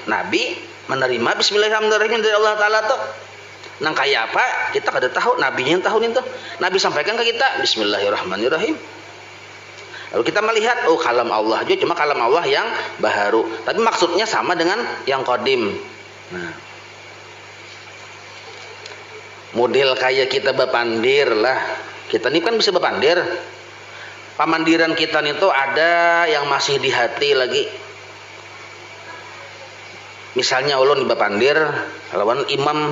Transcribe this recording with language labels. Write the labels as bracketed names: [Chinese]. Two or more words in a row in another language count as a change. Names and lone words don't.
[Indonesian] Nabi menerima Bismillahirrahmanirrahim dari Allah Ta'ala tuh. [Banjar] Nang kayak apa? Kita kada tahu. Nabinya yang tahu itu. [Indonesian] Nabi sampaikan ke kita Bismillahirrahmanirrahim. Lalu kita melihat, oh kalam Allah juga, cuma kalam Allah yang baharu. Tapi maksudnya sama dengan yang qadim. [Banjar] Nah, model kayak kita bepandir lah. Kita ini kan bisa bepandir. Pamandiran kita itu ada yang masih di hati lagi. Misalnya ulun bepandir lawan imam.